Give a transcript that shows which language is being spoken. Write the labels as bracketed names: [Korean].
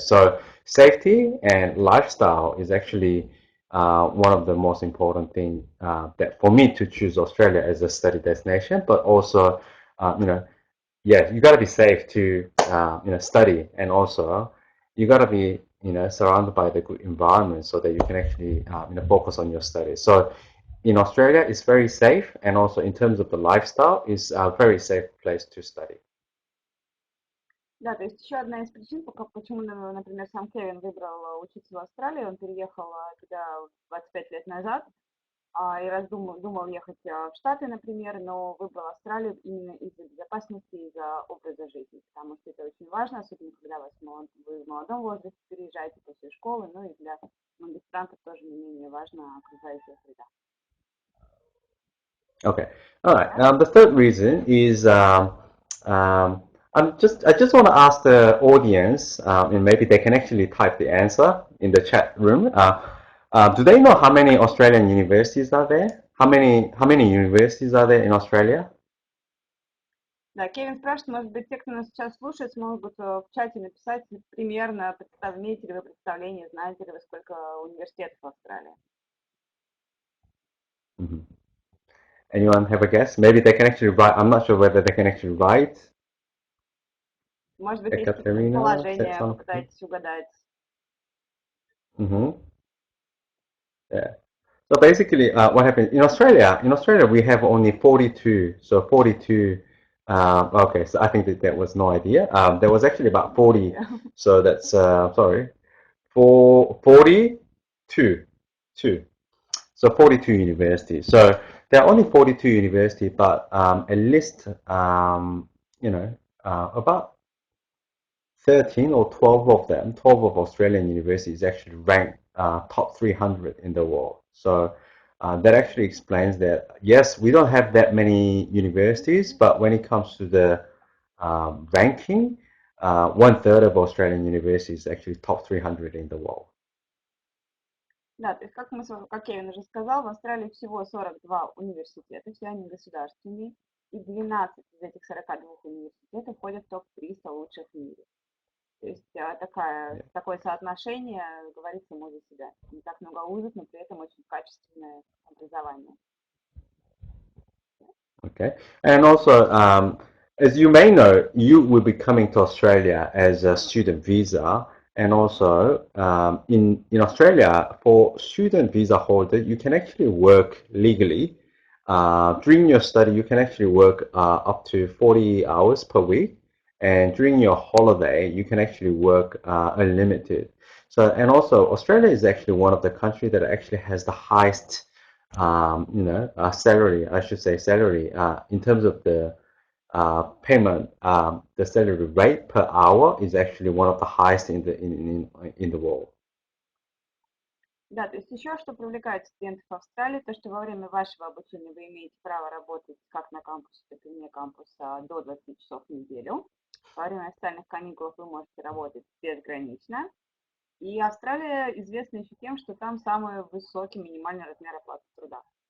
[English] So safety and lifestyle is actually one of the most important thing that for me to choose Australia as a study destination, but also, yeah, you got to be safe to, study, and also you got to be, surrounded by the good environment so that you can actually focus on your studies. So in Australia, it's very safe, and also in terms of the lifestyle, it's a very safe place to study. [Russian] Да, то есть еще одна из причин, почему, например, сам Кевин выбрал учиться в Австралии, он переехал туда 25 лет назад, и думал ехать в Штаты, например, но выбрал Австралию именно из-за безопасности, из-за образа жизни, потому что это очень важно, особенно когда вы в молодом возрасте переезжаете после школы, ну и для магистрантов тоже не менее важна окружающая среда. [English] Okay, all right. The third reason is I just want to ask the audience, and maybe they can actually type the answer in the chat room. Do they know how many Australian universities are there? How many universities are there in Australia? [Russian] Да, Кевин спрашивает, может быть, те, кто нас сейчас слушает, смогут в чате написать примерно, имеете ли вы представление, знаете ли вы, сколько университетов в Австралии? [English] Mm-hmm. Anyone have a guess? Maybe they can actually write. I'm not sure whether they can actually write. [Russian] Может быть, есть какие-то [English] Ekaterina said [Russian] предположения, [English] something. [Russian] попытайтесь угадать. [English] Mm-hmm. Yeah. So basically, what happened in Australia? In Australia, we have only 42. So 42. Okay, so I think that was no idea. There was actually about 40. Yeah. So that's sorry, 42. Two. So 42 universities. So there are only 42 universities, but at least about 13 or 12 of them, 12 of Australian universities actually ranked top 300 in the world. So that actually explains that, yes, we don't have that many universities, but when it comes to the ranking, one third of Australian universities is actually top 300 in the world. [Russian] Да, то есть, как Кевин уже сказал, в Австралии всего 42 университета, все они государственные, и 12 из этих 42 университетов входят в топ-300 лучших в мире. То есть такое соотношение говорит само за себя. Не так много вузов, но при этом очень качественное образование. [English] Okay, and also, as you may know, you will be coming to Australia as a student visa, and also in Australia, for student visa holder, you can actually work legally. During your study, you can actually work up to 40 hours per week, and during your holiday, you can actually work unlimited. So, and also, Australia is actually one of the countries that actually has the highest salary, I should say salary, in terms of the payment, the salary rate per hour is actually one of the highest in the world. [Russian] Да, то есть еще что привлекает студентов Австралии, то что во время вашего обучения вы имеете право работать как на кампусе, так и вне кампуса до 20 часов в неделю. Во время официальных каникул вы можете работать безгранично. И Австралия известна еще тем, что там самый высокий минимальный размер оплаты труда.